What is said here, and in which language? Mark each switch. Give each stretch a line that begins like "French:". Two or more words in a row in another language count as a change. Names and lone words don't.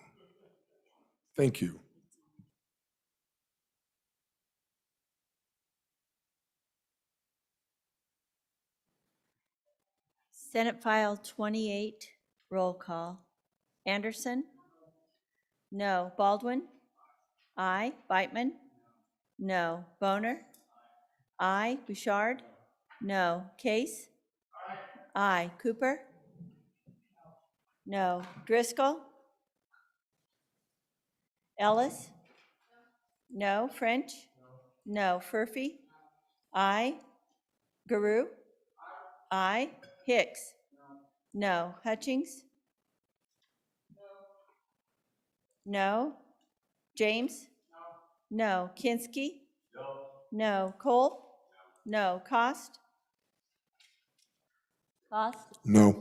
English: Thank you. Senate File 28, roll call. Anderson? No. Baldwin? Aye. Beitman? No. Boner? Aye. Bouchard? No. Case? Aye. Cooper? No. Driscoll? Ellis? No. French? No. Furphy? Aye. Guru? Aye. Hicks? No. Hutchings? No. James? No. Kinski? No. Cole? No. Cost? Cost? No.